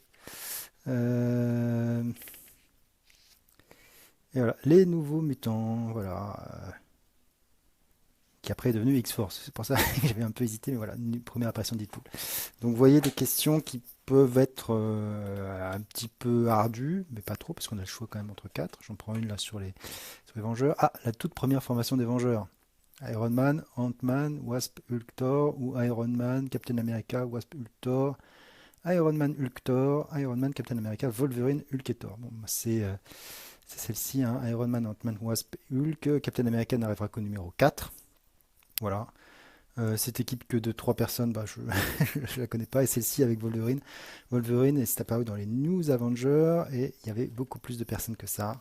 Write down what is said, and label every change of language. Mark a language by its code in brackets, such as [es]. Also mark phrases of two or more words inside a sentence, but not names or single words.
[fr] Euh, Et voilà, les nouveaux mutants, voilà, qui après est devenu X-Force. C'est pour ça que j'avais un peu hésité, mais voilà, une première apparition de Deadpool. Donc, vous voyez des questions qui peuvent être un petit peu ardues, mais pas trop, parce qu'on a le choix quand même entre quatre. J'en prends une là sur les Vengeurs. Ah, la toute première formation des Vengeurs. Iron Man, Ant-Man, Wasp, Hulk, Thor, ou Iron Man, Captain America, Wasp, Hulk, Thor, Iron Man, Hulk, Thor, Iron Man, Captain America, Wolverine, Hulk et Thor. Bon, bah, c'est celle-ci, hein. Iron Man, Ant-Man, Wasp, Hulk. Captain America n'arrivera qu'au numéro 4. Voilà. Cette équipe que de 3 personnes, bah, je ne la connais pas. Et celle-ci avec Wolverine. Wolverine est apparu dans les New Avengers et il y avait beaucoup plus de personnes que ça.